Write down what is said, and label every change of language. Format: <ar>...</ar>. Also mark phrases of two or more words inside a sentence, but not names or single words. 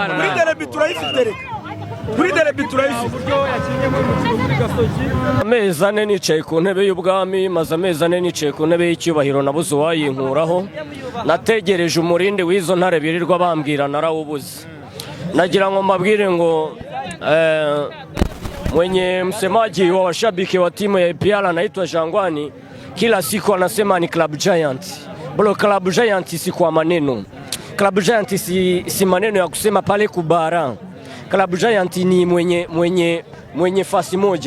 <rw>kuri derby turayifite kuri derby turayifite amezi ane nicaye ku ntebe y'ubwami maze amezi ane nicaye ku ntebe y'icyubahiro nabuze uwayinkuraho nategereje umurindi w'izo ntare birirwa bambwira narawubuze nagira ngo mbabwire ngo</rw> <sw>mwenye msemaji wa washabiki wa timu ya APR anaitwa Jangwani kila siku anasema ni Club Giant. Bro, Club Giant si kwa maneno. Club Giant si maneno ya kusema pale kubara. Club Giant ni mwenye fasi moja.</sw>